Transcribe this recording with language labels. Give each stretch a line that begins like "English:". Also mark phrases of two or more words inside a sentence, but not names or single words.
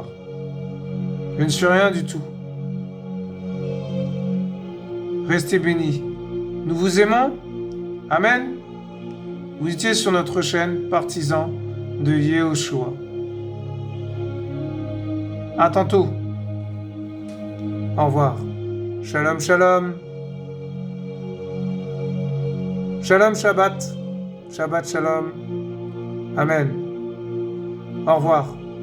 French: Je ne suis rien du tout. Restez bénis. Nous vous aimons. Amen. Vous étiez sur notre chaîne Partisans de Yehoshua. À tantôt. Au revoir.
Hebrew: שלום, שלום. שלום, שבת. שבת, שלום.
French: Amen. Au revoir.